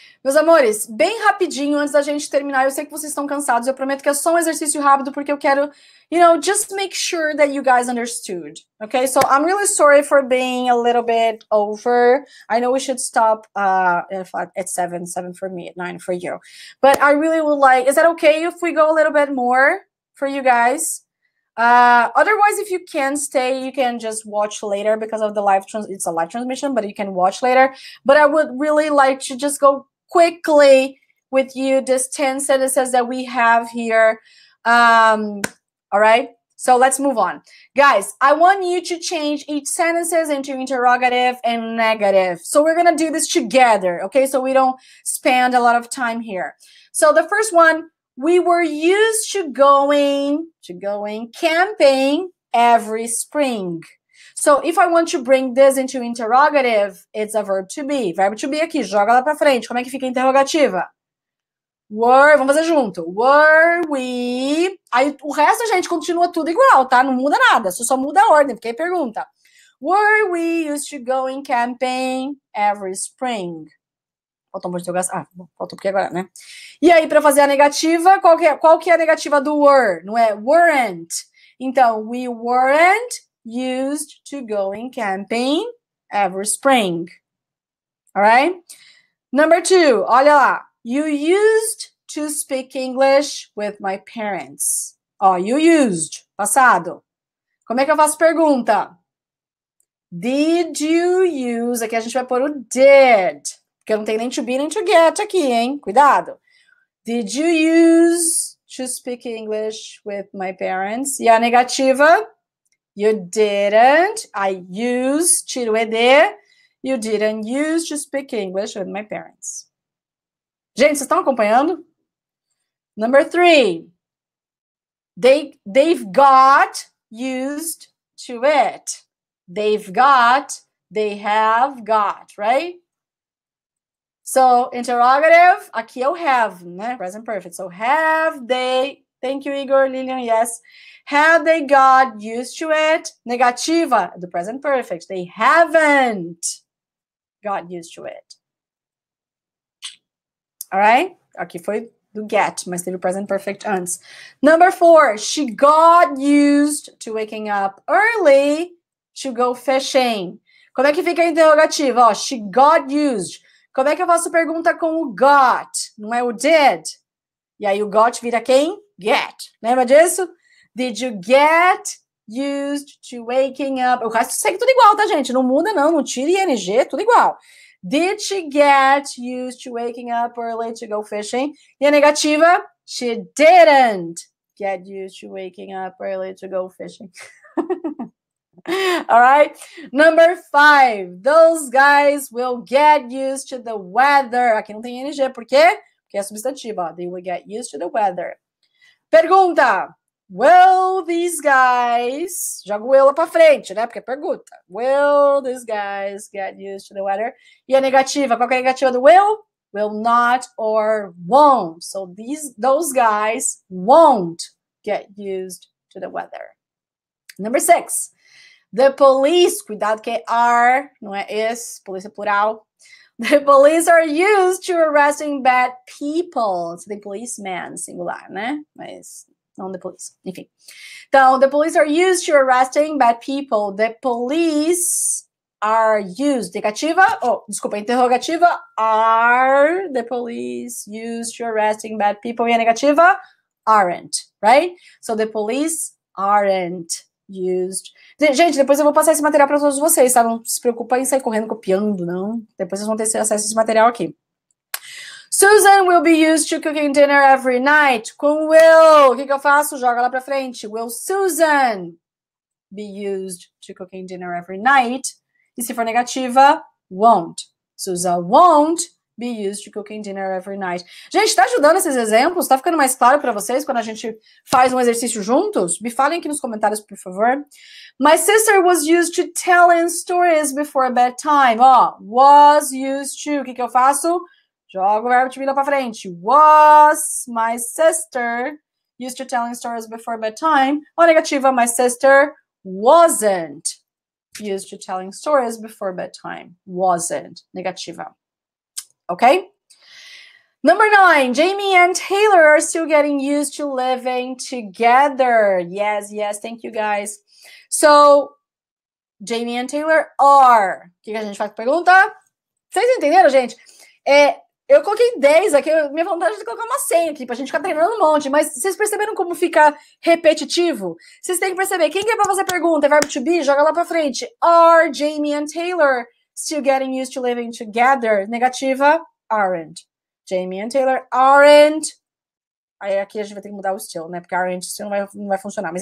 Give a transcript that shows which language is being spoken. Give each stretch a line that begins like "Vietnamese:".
Portuguese: Meus amores, bem rapidinho, antes da gente terminar, eu sei que vocês estão cansados, eu prometo que é só um exercício rápido, porque eu quero,
English: just make sure that you guys understood, okay? So, I'm really sorry for being a little bit over. I know we should stop at 7 for me, at 9 for you. But I really would like, is that okay if we go a little bit more for you guys? Otherwise, if you can stay, you can just watch later because of the it's a live transmission, but you can watch later. But I would really like to just go quickly with you these 10 sentences that we have here. All right, so let's move on. Guys, I want you to change each sentences into interrogative and negative. So we're gonna do this together, okay? So we don't spend a lot of time here. So the first one, we were used to going camping every spring. So, if I want to bring this into interrogative, it's a verb to be.
Portuguese: Verbo to be aqui, joga lá pra frente. Como é que fica a interrogativa? Were, vamos fazer junto.
English: Were we...
Portuguese: Aí, o resto, gente, continua tudo igual, tá? Não muda nada, só muda a ordem, porque aí pergunta.
English: Were we used to going camping every spring?
Portuguese: Faltou um monte de interrogação. Ah, faltou porque agora, né? E aí, para fazer a negativa, qual que é a negativa do were? Não é weren't.
English: Então, we weren't used to going camping every spring. All right? Number 2,
Portuguese: olha lá.
English: You used to speak English with my parents.
Portuguese: Ó,
English: you used,
Portuguese: passado. Como é que eu faço pergunta?
English: Did you use?
Portuguese: Aqui a gente vai pôr o did. Porque não tem nem to be nem to get aqui, hein? Cuidado.
English: Did you use to speak English with my parents?
Portuguese: E a negativa?
English: You didn't. I used,
Portuguese: tiro o ed.
English: You didn't use to speak English with my parents.
Portuguese: Gente, vocês estão acompanhando?
English: Number 3. They've got used to it. They've got, they have got, right? So, interrogative,
Portuguese: aqui é o have, né?
English: Present perfect. So, have they, thank you, Igor, Lilian, yes. Have they got used to it?
Portuguese: Negativa, do
English: present perfect. They haven't got used to it. All right?
Portuguese: Aqui foi do get, mas teve o present perfect antes.
English: Number 4, she got used to waking up early to go fishing.
Portuguese: Como é que fica a interrogativa? Ó,
English: she got used.
Portuguese: Como é que eu faço pergunta com o got? Não é o did? E aí o got vira quem? Get. Lembra disso?
English: Did you get used to waking up?
Portuguese: O resto segue tudo igual, tá, gente? Não muda, não. Não tira ing, tudo igual.
English: Did she get used to waking up early to go fishing?
Portuguese: E a negativa?
English: She didn't get used to waking up early to go fishing. All right. Number 5. Those guys will get used to the weather.
Portuguese: Aqui não tem ing, por quê? Porque é substantivo, ó.
English: They will get used to the weather.
Portuguese: Pergunta.
English: Will these guys...
Portuguese: Joga o will lá pra frente, né? Porque é pergunta.
English: Will these guys get used to the weather?
Portuguese: E a negativa? Qual que é a negativa do will?
English: Will not or won't. So those guys won't get used to the weather. Number 6. The police,
Portuguese: cuidado que é are, não é is, polícia plural.
English: The police are used to arresting bad people.
Portuguese: Você tem policeman, singular, né? Mas não the police, enfim.
English: Então, the police are used to arresting bad people. The police are used,
Portuguese: negativa, desculpa, interrogativa,
English: are the police used to arresting bad people?
Portuguese: E a negativa,
English: aren't, right? So, the police aren't used.
Portuguese: Gente, depois eu vou passar esse material para todos vocês, tá? Não se preocupa em sair correndo, copiando, não. Depois vocês vão ter acesso a esse material aqui.
English: Susan will be used to cooking dinner every night.
Portuguese: Com will, o que eu faço? Joga lá pra frente.
English: Will Susan be used to cooking dinner every night?
Portuguese: E se for negativa,
English: won't. Susan won't be used to cooking dinner every night.
Portuguese: Gente, tá ajudando esses exemplos? Tá ficando mais claro para vocês quando a gente faz um exercício juntos? Me falem aqui nos comentários, por favor.
English: My sister was used to telling stories before bedtime.
Portuguese: Ó,
English: was used to.
Portuguese: O que eu faço? Joga o verbo to be lá pra frente.
English: Was my sister used to telling stories before bedtime?
Portuguese: Ou negativa,
English: my sister wasn't used to telling stories before bedtime. Wasn't.
Portuguese: Negativa.
English: Ok? Number 9, Jamie and Taylor are still getting used to living together. Yes, yes, thank you guys. So, Jamie and Taylor are.
Portuguese: O que a gente faz? Pergunta? Vocês entenderam, gente? Eu coloquei 10 aqui, minha vontade é de colocar uma 100 aqui, pra gente ficar treinando um monte, mas vocês perceberam como fica repetitivo? Vocês têm que perceber, quem que é pra fazer pergunta? É verbo to be? Joga lá pra frente.
English: Are Jamie and Taylor still getting used to living together?
Portuguese: Negativa,
English: aren't. Jamie and Taylor aren't.
Portuguese: Aí aqui a gente vai ter que mudar o still, né? Porque
English: aren't still
Portuguese: não vai funcionar.